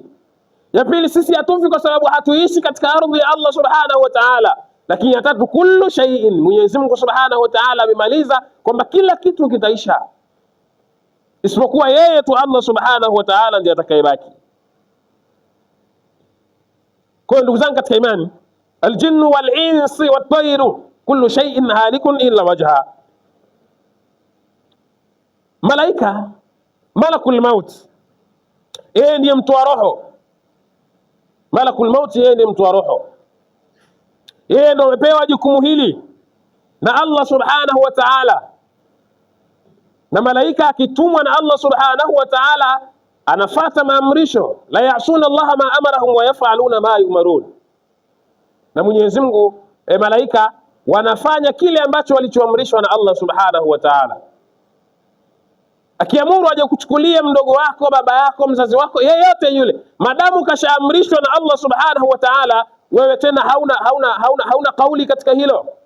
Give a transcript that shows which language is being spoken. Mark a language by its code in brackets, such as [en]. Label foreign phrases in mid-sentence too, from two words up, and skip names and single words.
[sw] Ya pili, sisi hatufi kwa sababu hatuishi katika ardhi ya Allah [ar] سبحانه وتعالى. [sw] Lakini ya tatu, [ar] كل شيء, [sw] Mwenyezi Mungu [ar] سبحانه وتعالى [sw] amemaliza kwamba kila kitu kitaisha isipokuwa yeye tu Allah [ar] سبحانه وتعالى [sw] ndiye atakayebaki. Kwa ndugu zangu katika imani, [ar] الجن والإنس والطير كل شيء هالك إلا وجهه. [sw] Malaika, [ar] ملك الموت, [sw] yeye ndiye mtoa roho. [ar] ملك الموت [sw] yeye ndiye mtoa roho, yeye ndiye amepewa jukumu hili na Allah [ar] سبحانه وتعالى. [sw] Na malaika akitumwa na Allah [ar] سبحانه وتعالى [sw] anafuata maamrisho, [ar] لا يعصون الله ما أمرهم ويفعلون ما يؤمرون. [sw] Na Mwenyezi Mungu malaika wanafanya kile ambacho walichoamrishwa na Allah [ar] سبحانه وتعالى. [sw] Akiamuru aje kuchukulia mdogo wako, baba yako, mzazi wako, yeyote yule, madamu kashaamrishwa na Allah [ar] سبحانه وتعالى, [sw] wewe tena hauna kauli katika hilo.